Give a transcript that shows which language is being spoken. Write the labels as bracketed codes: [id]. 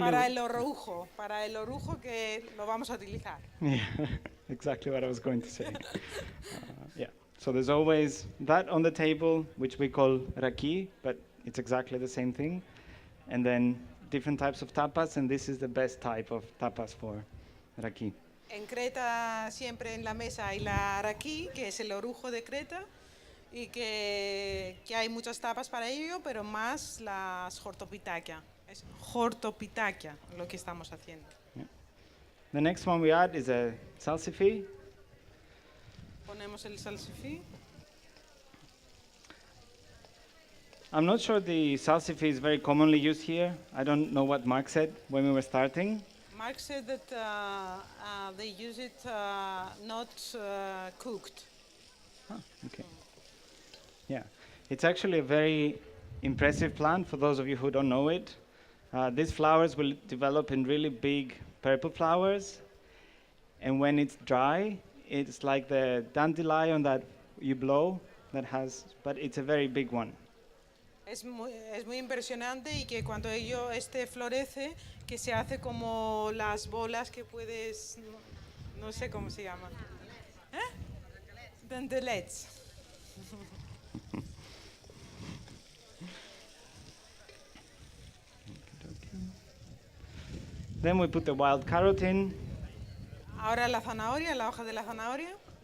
[es] Para el orujo que lo vamos a utilizar. [en] Yeah, exactly what I was going to say. Yeah, so there's always that on the table, which we call raki, but it's exactly the same thing. And then different types of tapas, and this is the best type of tapas for raki. [es] En Creta siempre en la mesa hay la raki, que es el orujo de Creta, y que hay muchas tapas para ello, pero más las hortopitakia. Es hortopitakia lo que estamos haciendo. [en] Yeah. The next one we add is a salsifi. [es] Ponemos el salsifí. [en] I'm not sure the salsifi is very commonly used here. I don't know what Mark said when we were starting. Mark said that they use it not cooked. Ah, okay. Yeah, it's actually a very impressive plant for those of you who don't know it. These flowers will develop in really big purple flowers, and when it's dry, it's like the dandelion that you blow but it's a very big one. [es] Es muy impresionante y que cuando ello florece, que se hace como las bolas que puedes, no sé cómo se llaman. [en] Dandelets. Then we put the wild carrot in. [es] Ahora la zanahoria, la hoja de la zanahoria.